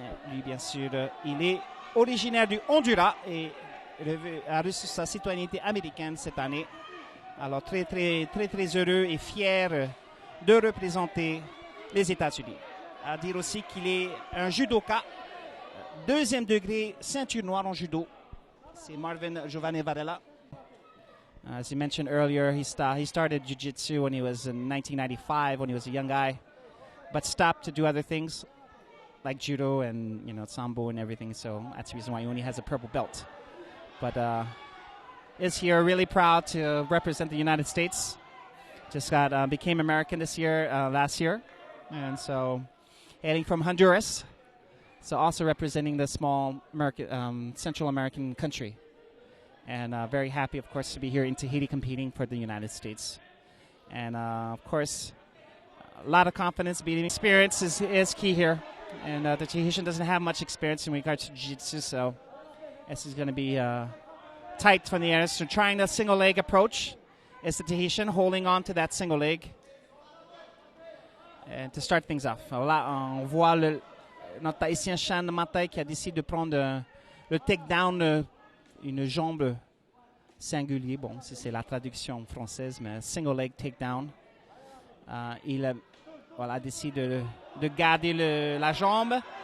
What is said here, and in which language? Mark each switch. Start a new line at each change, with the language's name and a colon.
French: Lui, bien sûr, il est originaire du Honduras et a reçu sa citoyenneté américaine cette année. Alors, très, très, très, très heureux et fier de représenter les États-Unis. À dire aussi qu'il est un judoka, 2e degré, ceinture noire en judo. C'est Marvin Giovanni Varela.
English: As you mentioned earlier, he started jiu-jitsu when he was in 1995, when he was a young guy, but stopped to do other things like judo and sambo and everything. So that's the reason why he only has a purple belt. But is here really proud to represent the United States. Just became American last year, and so hailing from Honduras. So also representing the small Central American country. And very happy, of course, to be here in Tahiti competing for the United States. And, of course, a lot of confidence. Beating experience is key here. And the Tahitian doesn't have much experience in regards to jiu-jitsu, so this is going to be tight from the air. So trying the single leg approach is the Tahitian, holding on to that single leg. And to start things off.
French: Alors là, on voit notre Tahitien Shan Matai qui a décidé de prendre le takedown, une jambe singulier. Bon, c'est la traduction française, mais single leg takedown. Il a décidé de garder la jambe.